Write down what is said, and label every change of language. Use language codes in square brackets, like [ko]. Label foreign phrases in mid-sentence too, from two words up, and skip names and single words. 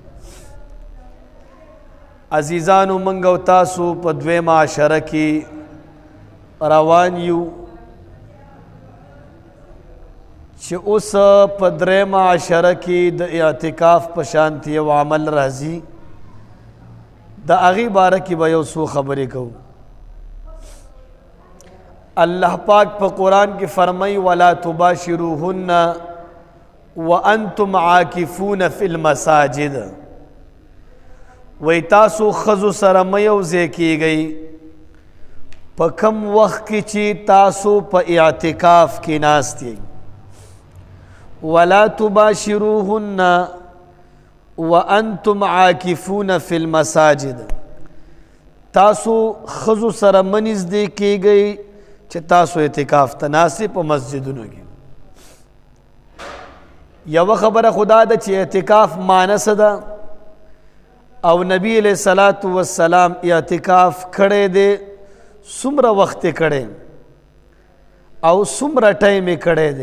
[ps] عزیزانو منګ او تاسو په دویمه عشره کې روان یو چې اوس په دریمه عشره کې د اعتکاف په شانتي یو عمل راځي. د هغې باره کې به یو څو خبرې کوو. الله پاک په قرآن کې فرمایي [ar] ولا تباشروهن وانتم عاکفون فی المساجد. [ps] وی تاسو خزو سره مه یوځای کیږئ په کم وخت کې چې تاسو په اعتکاف کې ناست یئ. [ar] ولا تباشروهن وانتم عاکفون فی المساجد. [ps] تاسو خزو سره مه نږدې کیږئ چې تاسو اعتکاف ته ناست یئ په مسجدونو کې. یوه خبره خدا ده چې اعتکاف معنی څه ده او نبی [ar] علیہ الصلوۃ والسلام [ps] اعتکاف کړی دی، څومره وخت یې کړی او څومره ټایم یې کړی دی.